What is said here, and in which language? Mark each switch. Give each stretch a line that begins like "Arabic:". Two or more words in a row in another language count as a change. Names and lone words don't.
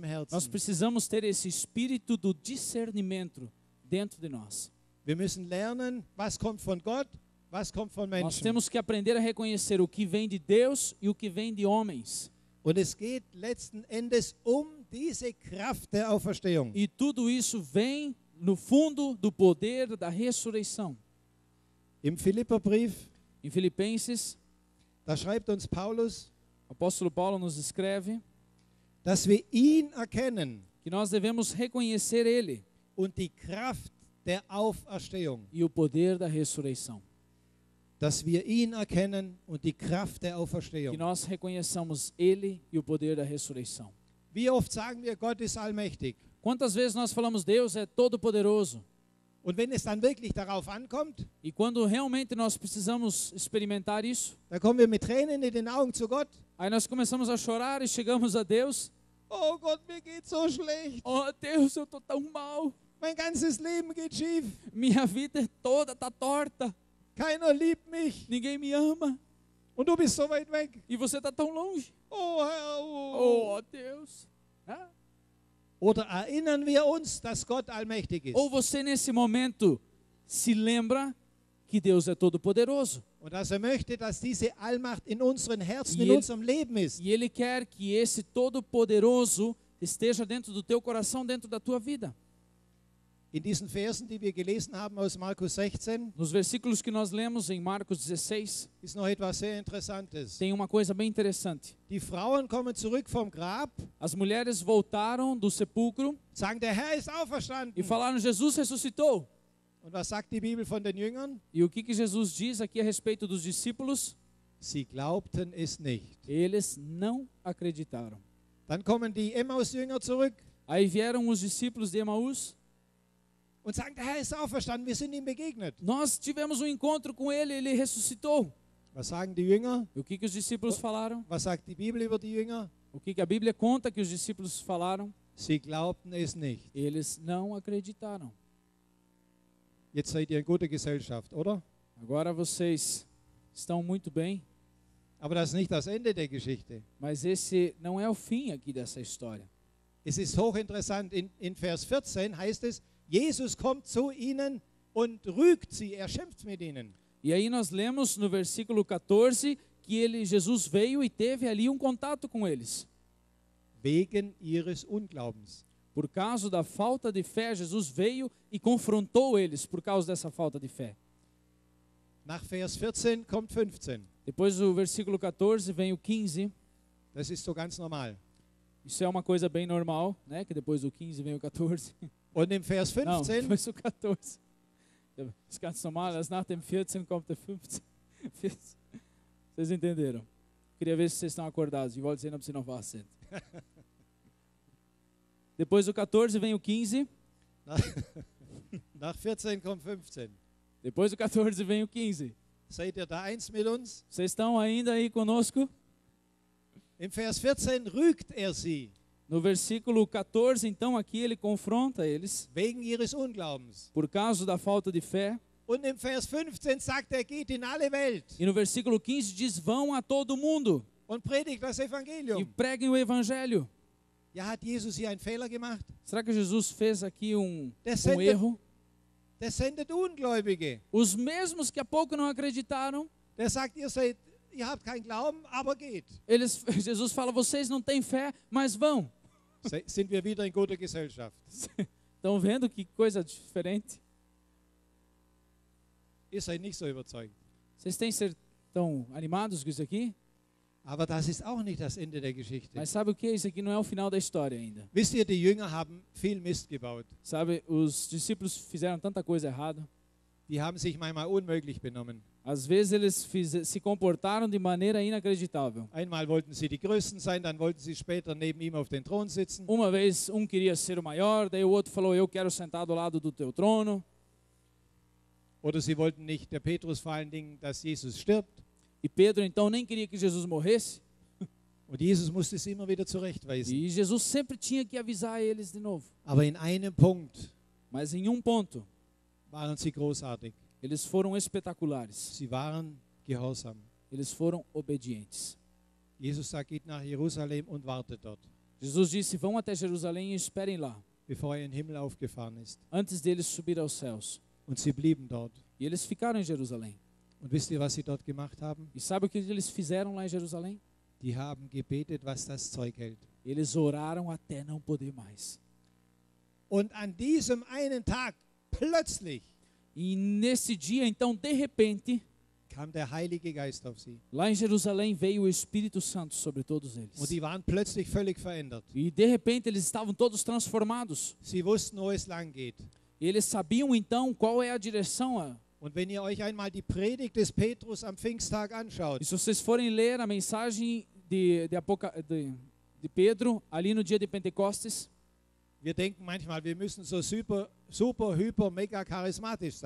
Portuguese: Nós
German: Herzen.
Portuguese: precisamos ter esse espírito do discernimento dentro de nós.
German: Wir müssen lernen, was kommt von Gott, was kommt von
Portuguese: Nós
German: Menschen.
Portuguese: temos que aprender a reconhecer o que vem de Deus e o que vem de homens.
German: Und es geht letzten Endes um diese Kraft der Auferstehung.
Portuguese: E tudo isso vem, no fundo, do poder da ressurreição.
German: Im Philipperbrief,
Portuguese: Em Filipenses,
German: da schreibt uns Paulus,
Portuguese: o apóstolo Paulo nos escreve
German: dass wir ihn erkennen
Portuguese: que nós devemos reconhecer ele
German: und die Kraft der Auferstehung.
Portuguese: e o poder da ressurreição.
German: Dass wir ihn erkennen und die Kraft der
Portuguese: Que
German: Auferstehung.
Portuguese: nós reconheçamos ele e o poder da ressurreição.
German: Wie oft sagen wir, Gott ist allmächtig.
Portuguese: Quantas vezes nós falamos Deus é todo poderoso?
German: Und wenn es dann wirklich darauf ankommt,
Portuguese: E quando realmente nós precisamos experimentar isso,
German: dann kommen wir mit Tränen in den Augen zu Gott.
Portuguese: aí nós começamos a chorar e chegamos a Deus.
German: Oh Gott, mir geht's so schlecht.
Portuguese: Oh Deus, eu tô tão mal.
German: Mein ganzes Leben geht schief.
Portuguese: Minha vida toda tá torta.
German: Keiner liebt mich.
Portuguese: Ninguém me ama.
German: Und du bist so weit weg.
Portuguese: E você tá tão longe.
German: Oh Herr. Oh.
Portuguese: Oh Deus. Ah.
German: Oder erinnern wir uns, dass Gott allmächtig ist.
Portuguese: Ou você nesse momento se lembra que Deus é todo poderoso.
German: Und dass er möchte, dass diese Allmacht in unseren Herzen,
Portuguese: E
German: in
Portuguese: ele-
German: unserem Leben ist.
Portuguese: E Ele quer que esse todo poderoso esteja dentro do teu coração, dentro da tua vida.
German: In diesen Versen, die wir gelesen haben aus Markus 16,
Portuguese: Nos versículos que nós lemos em Marcos 16,
German: ist noch etwas sehr Interessantes.
Portuguese: tem uma coisa bem interessante.
German: Die Frauen kommen zurück vom Grab,
Portuguese: As mulheres voltaram do sepulcro
German: sagen, der Herr ist auferstanden.
Portuguese: e falaram: Jesus ressuscitou.
German: Und was sagt die Bibel von den Jüngern?
Portuguese: E o que Jesus diz aqui a respeito dos discípulos?
German: Sie glaubten es nicht.
Portuguese: Eles não acreditaram.
German: Dann kommen die Emmaus-Jünger zurück
Portuguese: Aí vieram os discípulos de Emaús.
German: und sagen, der Herr ist auferstanden, wir sind ihm begegnet.
Portuguese: Nós tivemos um encontro com ele, ele ressuscitou.
German: Was sagen die Jünger?
Portuguese: E o que os discípulos falaram?
German: Was sagt die Bibel über die Jünger?
Portuguese: O que a Bíblia conta que os discípulos falaram?
German: Sie glaubten es nicht.
Portuguese: Eles não acreditaram.
German: Jetzt seid ihr in guter Gesellschaft, oder?
Portuguese: Agora vocês estão muito bem,
German: Aber das ist nicht das Ende der Geschichte.
Portuguese: mas esse não é o fim aqui dessa história.
German: Es ist hochinteressant. In Vers 14 heißt es, Jesus kommt zu ihnen und rügt sie, er schimpft mit ihnen.
Portuguese: E aí nós lemos no versículo 14 que Jesus veio e teve ali um contato com eles.
German: Wegen ihres Unglaubens.
Portuguese: Por causa da falta de fé, Jesus veio e confrontou eles por causa dessa falta de fé.
German: Nach Vers 14 kommt 15.
Portuguese: Depois do versículo 14 vem o 15.
German: Das ist so ganz normal.
Portuguese: Isso é uma coisa bem normal, né? Que depois do 15 vem o 14.
German: Und im Vers
Portuguese: Não, 15 depois do 14.
German: Das ist ganz normal, erst nach dem 14 kommt der 15.
Portuguese: Vocês entenderam? Queria ver se vocês estão acordados.
German: Ich wollte sehen, ob Sie noch wach sind.
Portuguese: Depois do 14 vem o 15.
German: Nach 14 kommt 15.
Portuguese: Depois do 14 vem o 15.
German: Seid ihr da eins mit uns?
Portuguese: Vocês estão ainda aí conosco?
German: Im Vers 14 rügt er sie
Portuguese: No versículo 14, então, aqui ele confronta eles
German: wegen ihres Unglaubens.
Portuguese: por causa da falta de fé.
German: Und im Vers 15 sagt er, geht in alle Welt
Portuguese: E no versículo 15 diz, vão a todo mundo
German: und predigt das
Portuguese: e
German: Evangelium.
Portuguese: preguem o evangelho.
German: Ja, hat Jesus hier einen Fehler gemacht?
Portuguese: Será que Jesus fez aqui um Descende- erro?
German: Der sendet Ungläubige.
Portuguese: Os mesmos que há pouco não acreditaram,
German: Der sagt, ihr habt keinen Glauben, aber geht.
Portuguese: Jesus fala, vocês não têm fé, mas vão.
German: Sind wir wieder in guter Gesellschaft?
Portuguese: Estão vendo que coisa diferente?
German: Ihr seid nicht so überzeugt.
Portuguese: Vocês estão animados com isso aqui?
German: Aber das ist auch nicht das Ende der Geschichte.
Portuguese: Mas sabe o que? Isso aqui não é o final da história ainda.
German: Wisst ihr, die Jünger haben viel Mist gebaut.
Portuguese: Sabe, os discípulos fizeram tanta coisa errada.
German: Die haben sich manchmal unmöglich benommen.
Portuguese: Às vezes eles se comportaram de maneira inacreditável.
German: Einmal wollten sie die Größten sein, dann wollten sie später neben ihm auf den Thron sitzen.
Portuguese: Uma vez um queria ser o maior, daí o outro falou, eu quero sentar do lado do teu trono.
German: Oder sie wollten nicht, der Petrus vor allen Dingen, dass Jesus stirbt.
Portuguese: E Pedro então nem queria que Jesus morresse.
German: Und Jesus musste sie immer wieder zurechtweisen.
Portuguese: E Jesus sempre tinha que avisar eles de novo.
German: Aber in einem Punkt
Portuguese: Mas em um ponto,
German: waren sie großartig.
Portuguese: eles foram espetaculares.
German: Sie waren gehorsam.
Portuguese: Eles foram obedientes.
German: Jesus sagt, geht nach Jerusalem und wartet dort,
Portuguese: Jesus disse, vão até Jerusalém e esperem lá,
German: bevor er in den Himmel aufgefahren ist.
Portuguese: antes deles subir aos céus.
German: Und sie blieben dort.
Portuguese: E eles ficaram em Jerusalém.
German: Und wisst ihr, was sie dort gemacht haben?
Portuguese: E sabe o que eles fizeram lá em Jerusalém?
German: Die haben gebetet, was das Zeug hält.
Portuguese: Eles oraram até não poder mais.
German: Und an diesem einen Tag, plötzlich,
Portuguese: E nesse dia, então, de repente,
German: kam der Heilige Geist auf sie.
Portuguese: lá em Jerusalém veio o Espírito Santo sobre todos
German: Und
Portuguese: eles.
German: die waren plötzlich völlig verändert.
Portuguese: E de repente eles estavam todos transformados.
German: Sie wussten, wo es lang geht.
Portuguese: E eles sabiam então qual é a direção.
German: Und wenn ihr euch einmal die Predigt des Petrus am Pfingsttag anschaut,
Portuguese: E se vocês forem ler a mensagem de Pedro, ali no dia de Pentecostes,
German: wir denken manchmal, wir müssen so super, hyper, mega charismatisch sein.